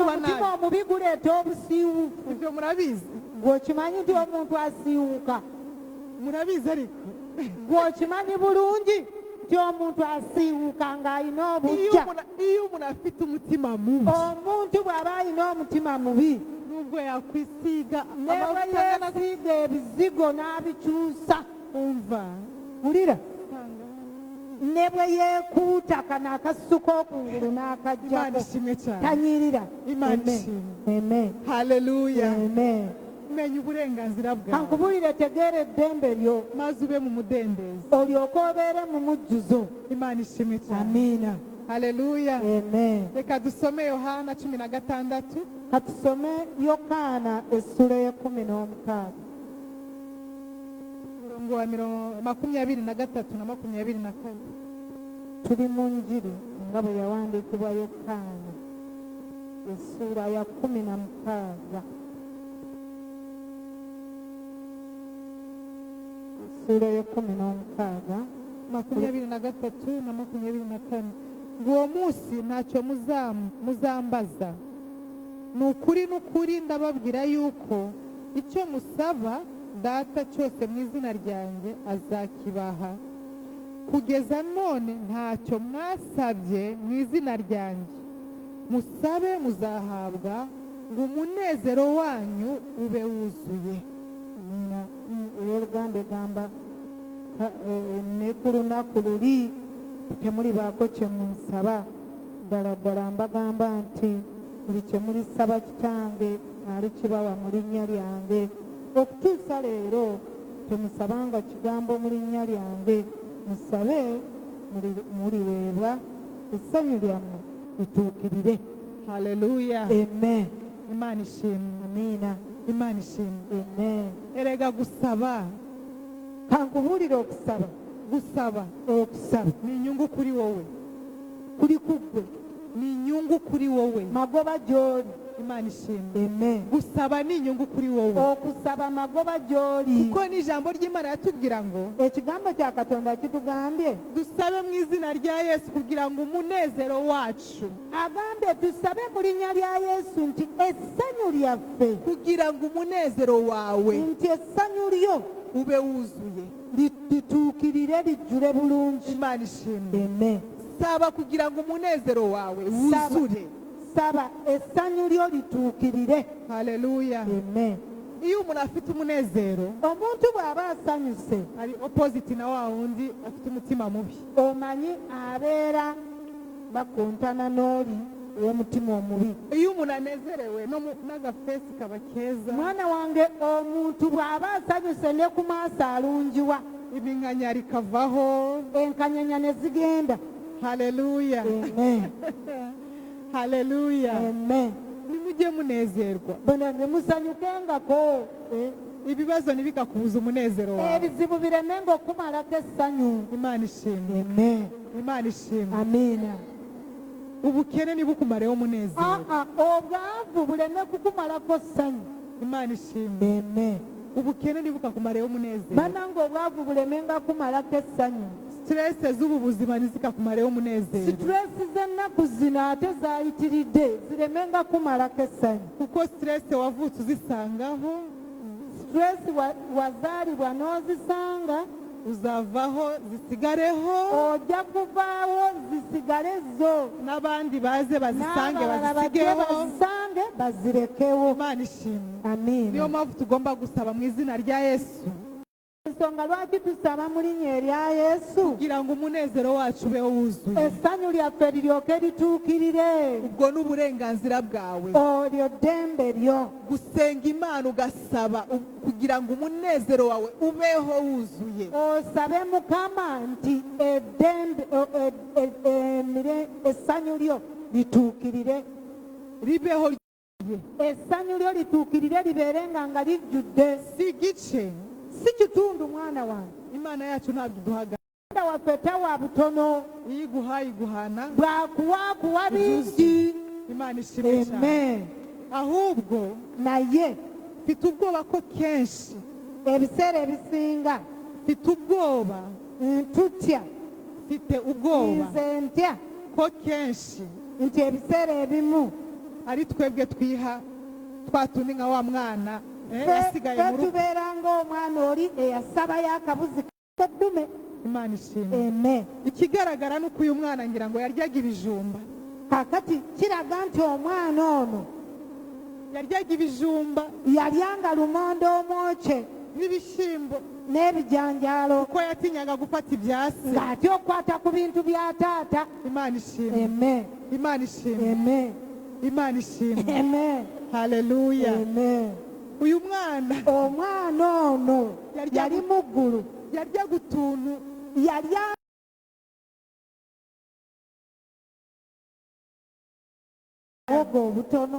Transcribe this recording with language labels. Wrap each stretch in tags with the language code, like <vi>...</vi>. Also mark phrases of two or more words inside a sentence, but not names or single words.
<rw>Uba</rw> <lg>omutima nabi. omubi guleeta obusiiwuufu</lg> <rw>ibyo murabizi</rw> <lg>gw'okimanyi nti omuntu asiiwuka</lg> <rw>murabizi ariko</rw> <lg>gw'okimanyi bulungi nti omuntu asiiwuka ng'alina obujja</lg> <rw>iyo umuntu afite umutima mubi</rw> <lg>omuntu bw'aba alina omutima mubi</lg> <rw>nubwo yakwisiga</rw> <lg>ne bwe yeesiiga ebizigo n'abikyusa</lg> <rw>umva</rw> <lg>wulira ne bwe yeekuuta kano akasusu k'okungulu</lg> <rw>imana</rw> <lg>n'akaggyako</lg> <rw>ishimwe cyane</rw> <lg>tanyirira</lg> <rw>Imana Amen. ishimwe. Amen. haleluya Amen. menya uburenganzira bwawe</rw> <lg>kankubulire tegeera eddembe lyo</lg> <rw>maze ube mu mudendezo</rw> <lg>olyoke obeere mu mujjuzo</lg> <rw>imana ishimwe cyane amiina haleluya Amen. reka dusome yohana 16</rw> <lg>katusome yokaana essula y'ekumi n'omukaaga</lg> <rw>umurongo wa 23 na 24</rw> <lg>tuli mu njiri nga bwe yawandiikibwa yokaana essula ya 16 essula y'ekumi n'omukaaga</lg> <rw>23 na 24 ng'uwo munsi ntacyo muzambaza ni ukuri ndababwira yuko icyo musaba data cyose mu izina ryanjye azakibaha kugeza none ntacyo mwasabye mu izina ryanjye musabe muzahabwa ngo umunezero wanyu ube wuzuye</rw> <lg>oluganda egamba ne ku lunaku luli temuli baako kye munsaba ddala ddala mbagamba nti buli kye mulisaba kitange alikibawa mu linnya lyange okutuusa leero temusabanga kigambo mu linnya lyange musabe muliweebwa essanyu lyammwe lituukirire</lg> <rw>haleluya amen imana ishimwe amiina imana ishimwe amen erega gusaba</rw> <lg>kankubuulire okusaba okusaba</lg> <rw>ni inyungu kuri wowe</rw> <lg>kuli kuggwe</lg> <rw>ni inyungu kuri wowe</rw> <lg>magoba gy'oli</lg> <rw>imana ishimwe amen gusaba ni inyungu kuri wowe</rw> <lg>okusaba magoba gy'oli</lg> <rw>kuko n'ijambo ry'imana yatubwira ngo</rw> <lg>ekigambo kya katonda kitugambye</lg> <rw>dusabe mu izina rya yesu kugira ngo umunezero wacu</rw> <lg>agambye tusabe mu linnya lya yesu nti essanyu lyaffe</lg> <rw>kugira ngo umunezero wawe</rw> <lg>nti essanyu lyo</lg> <rw>ube wuzuye</rw> <lg>lituukirire lijjule bulungi</lg> <rw>imana ishimwe amen saba kugira ngo umunezero wawe wuzure</rw> <lg>saba essanyu lyo lituukirire</lg> <rw>haleluya amen iyo umuntu afite umunezero</rw> <lg>omuntu bw'aba asanyuse</lg> <rw>ari opposite na wa wundi afite umutima mubi</rw> <lg>omanyi abeera bakontana n'oli ow'omutima omubi</lg> <rw>iyo umuntu anezerewe n'agafesi kaba keza</rw> <lg>mwana wange omuntu bw'aba asanyuse ne ku maaso alungiwa</lg> <rw>iminkanya rikavaho</rw> <lg>enkanyanya ne zigenda</lg> <rw>haleluya amen haleluya amen nimujye munezerwa</rw> <lg>bona nemusanyukengako</lg> <rw>ibibazo ntibikakubuza umunezero wawe</rw> <lg>ebizibu biremenga okumalako essanyu</lg> <rw>imana ishimwe amen imana ishimwe amiina ubukene ntibukumareho umunezero.</rw> <lg>obwavu buleme kukumalako ssanyu.</lg> <rw>Imana ishimwe. Amen. ubukene ntibukakumareho umunezero.</rw> <lg>Bannange obwavu bulemenga kumalako essanyu.</lg> <rw>stress z'ubu buzima ntizikakumareho umunezero.</rw> <lg>Situresi z'ennaku zino ate zayitiridde ziremenga kumalako essanyu.</lg> <rw>kuko stress wavutse uzisangaho,</rw> <lg>Situresi wazaalibwa n'ozisanga,</lg> <rw>uzavaho zisigareho,</rw> <lg>ojja kuvaawo zisigale zo.</lg> <rw>n'abandi baze bazisange</rw> <lg>N'abalala bajje</lg> <rw>bazisigeho.</rw> <lg>bazisange bazirekewo.</lg> <rw>Imana ishimwe. Amiina. niyo mpamvu tugomba gusaba mu izina rya Yesu</rw> <lg>Ensonga lwaki tusaba mu linnya erya Yesu?</lg> <rw>kugira ngo umunezero wacu ube wuzuye.</rw> <lg>Essanyu lyaffe liryoke lituukirire.</lg> <rw>ubwo ni uburenganzira bwawe</rw> <lg>Olyo ddembe lyo.</lg> <rw>gusenga Imana ugasaba kugira ngo umunezero wawe ubeho wuzuye.</rw> <lg>Osabe Mukama nti essanyu lyo lituukirire.</lg> <rw>ribeho</rw> <lg>Essanyu lyo lituukirire libeerenga nga lijjudde.</lg> <rw>si gice.</rw> <lg>Si kitundu mwana wange.</lg> <rw>Imana yacu ntabwo iduhaga,</rw> <lg>Katonda waffe tawa butono.</lg> <rw>iyo iguhaye iguhana.</rw> <lg>Bwakuwa bingi.</lg> <rw>Imana ishimwe cyane. Amen. ahubwo</rw> <lg>Naye</lg> <rw>mfite ubwoba ko kenshi</rw> <lg>ebiseera ebisinga</lg> <rw>mfite ubwoba</rw> <lg>ntutya,</lg> <rw>mfite ubwoba</rw> <lg>nze ntya</lg> <rw>ko kenshi</rw> <lg>nti ebiseera ebimu</lg> <rw>ari twebwe twiha twatundi nka wa mwana yasigaye mu rugo.</rw> <lg>tubeera ng'omwana oli eyasabayo akabuzi k'eddume.</lg> <rw>Imana ishimwe. Amen. ikigaragara ni uko uyu mwana ngira ngo yaryaga ibijumba,</rw> <lg>Kakati kiraga nti omwana ono</lg> <rw>yaryaga ibijumba</rw> <lg>yalyanga lumonde omwokye</lg> <rw>n'ibishyimbo</rw> <lg>n'ebijanjaalo</lg> <rw>kuko yatinyaga gufata ibya se.</rw> <lg>ng'atya okukwata ku bintu bya taata.</lg> <rw>Imana ishimwe. Amen. Imana ishimwe. Amen. Imana ishimwe. Amen. Haleluya. Amen. uyu mwana</rw> <lg>Omwana ono yali muggulu,</lg> <rw>yaryaga utuntu</rw> <lg>yalya obwo obutono.</lg>